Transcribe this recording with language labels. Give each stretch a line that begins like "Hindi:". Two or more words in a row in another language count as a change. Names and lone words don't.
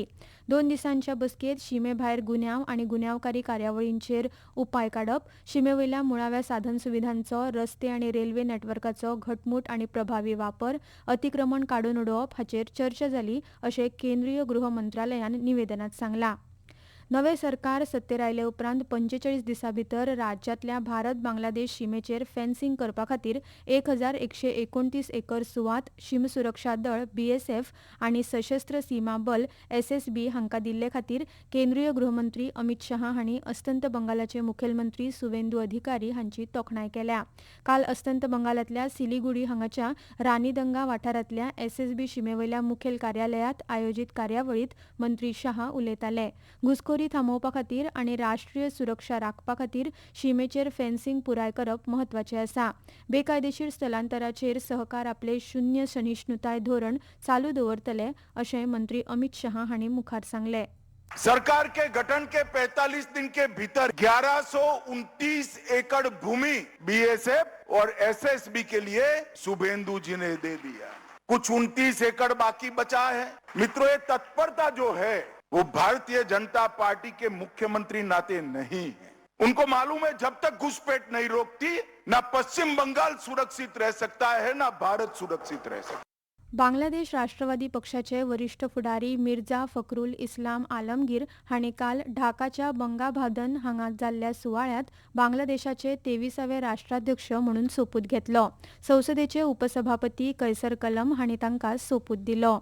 Konkani: 2 दिसांच्या बसकेत शिमेभायर गुन्यांव आनी गुन्यांवकारी कार्यावळींचेर उपाय काडप, शिमेवयल्या मुळाव्या साधनसुविधांचो, रस्ते आनी रेल्वे नेटवर्काचो घटमूट आनी प्रभावी वापर, अतिक्रमण काडून उडोवप हाचेर चर्चा जाली अशें केंद्रीय गृह मंत्रालयान निवेदनात सांगलां. नवे सरकार सत्तेर आयले उपरांत 45 दिसां भितर राज्यांतल्या भारत बांगलादेश शिमेचेर फेन्सिंग करपा खातीर 1129 एकर सुवात शीम सुरक्षा दळ BSF आनी सशस्त्र सीमा बल SSB हांकां दिल्ले खातीर केंद्रीय गृहमंत्री अमित शहा हांणी अस्तंत बंगालाचे मुखेलमंत्री सुवेंदू अधिकारी हांची तोखणाय केल्या. काल अस्तंत बंगालांतल्या सिलिगुडी हांगाच्या रानीदंगा वाठारांतल्या SSB शिमेवयल्या मुखेल कार्यालयांत आयोजीत कार्यावळींत मंत्री शहा उलयताले. घुसखोरी थांबोवपा खातीर आनी राष्ट्रीय सुरक्षा राखपा खातीर शिमेचेर फेन्सिंग पुराय करप म्हत्वाचें आसा. बेकायदेशीर स्थलांतराचेर सहकार आपले शून्य सहिष्णुताय धोरण चालू दवरतले अशें मंत्री अमित शहा हांणी मुखार सांगलें.
Hindi: सरकार के गठन के 45 दिन के भीतर 1129 एकड़ भूमि BSF और SSB के लिए शुभेंदु जी ने दे दिया. कुछ 29 एकड़ बाकी बचा है. मित्रों, ये तत्परता जो है वो भारतीय जनता पार्टी के मुख्यमंत्री नाते नहीं है. उनको मालूम है जब तक घुसपैठ नहीं रोकती ना पश्चिम बंगाल सुरक्षित रह सकता है ना भारत सुरक्षित रह सकता.
Konkani: बांगलादेश राष्ट्रवादी पक्षाचे वरिष्ठ फुडारी मिर्झा फखरुल इस्लाम आलमगीर हांणी काल ढाकाच्या बंगाभादन हांगा जाल्ल्या सुवाळ्यात बांगलादेशाचे 23वे राष्ट्राध्यक्ष म्हणून सोपूत घेतलो. संसदेचे उपसभापती कैसर कलम हांणी तांकां सोपूत दिलो.